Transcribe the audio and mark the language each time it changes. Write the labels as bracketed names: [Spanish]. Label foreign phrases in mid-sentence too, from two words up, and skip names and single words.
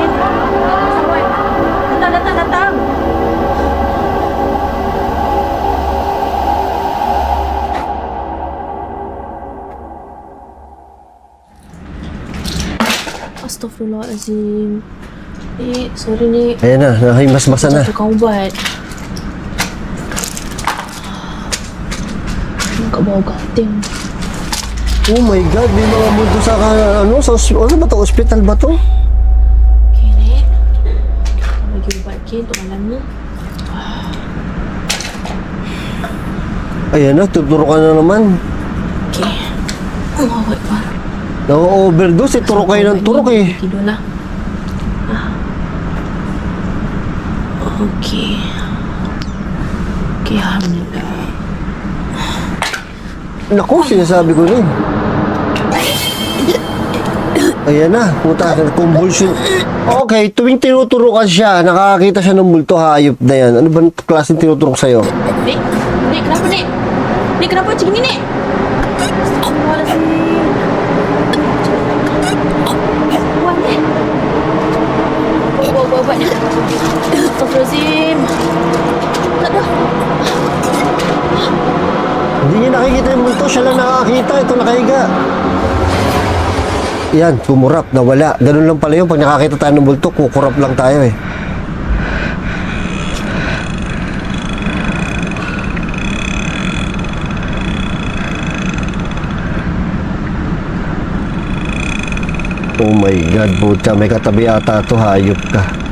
[Malay] Datang. [Arabic] Astaghfirullahaladzim. [English] Sorry Nek. [Filipino] Ayan na, nahimasmasa na. [Malay] Tukang ubat. Kat bawah gating. [English] Oh my God, [Filipino] may mga multo sa ano ba to? Hospital ba to? [Malay] Okay, Nek. Kita bagi ubat untuk malam ni. [Filipino] Ayan na, tuturukan na naman. [Arabic] Okay. الله أكبر. [Filipino] Na-overdose, turok kayo ng turok eh. [Malay] Tidurlah. Okay. [Arabic] Okay, Alhamdulillah. [Filipino] Naku, sinasabi ko rin. Ayan na, puta, convulsion. Okay, tuwing tinuturukan siya, nakakita siya ng multo, hayop na yan. Ano ba klaseng tinuturok sa'yo? [Malay] Nek, kenapa Nek? Nek, kenapa macam ni Nek? [Arabic] Astagfirullahaladzim. [Malay] Buat Nek. Buat Nek. [Arabic] Astagfirullahaladzim. [Malay] Tak ada. [Filipino] Hindi niya nakikita yung multo, siya lang nakakita. Ito nakahiga. Yan, kumurap, nawala. Ganun lang pala yun. Pag nakakita tayo ng multo, kukurap lang tayo eh. [English] Oh my God, [Filipino] puta, may katabi ata ito, hayop ka.